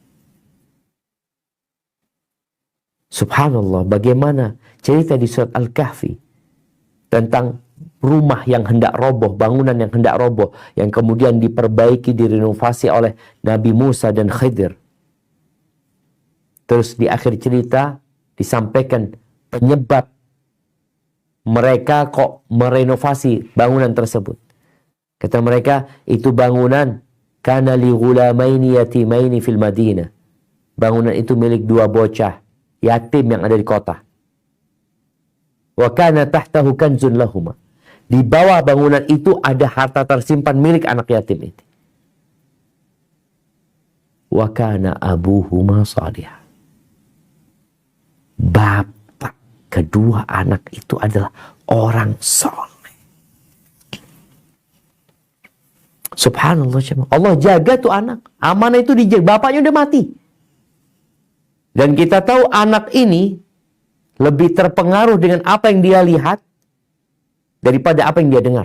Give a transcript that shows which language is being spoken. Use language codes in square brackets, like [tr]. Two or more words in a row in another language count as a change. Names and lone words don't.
[id] Subhanallah, bagaimana cerita di surat Al-Kahfi tentang rumah yang hendak roboh, bangunan yang hendak roboh, yang kemudian diperbaiki, direnovasi oleh Nabi Musa dan Khidir. Terus di akhir cerita disampaikan penyebab mereka kok merenovasi bangunan tersebut. Kata mereka, itu bangunan [ar] كان لغلامين يتيمين في المدينة. [id] Bangunan itu milik dua bocah yatim yang ada di kota. [ar] وكان تحته كنز لهما. [id] Di bawah bangunan itu ada harta tersimpan milik anak yatim itu. [ar] وكان أبوهما صالحا. [id] Bapak kedua anak itu adalah orang soleh. Subhanallah, Allah jaga tuh anak. Amanah itu dijaga. Bapaknya udah mati. Dan kita tahu anak ini lebih terpengaruh dengan apa yang dia lihat daripada apa yang dia dengar.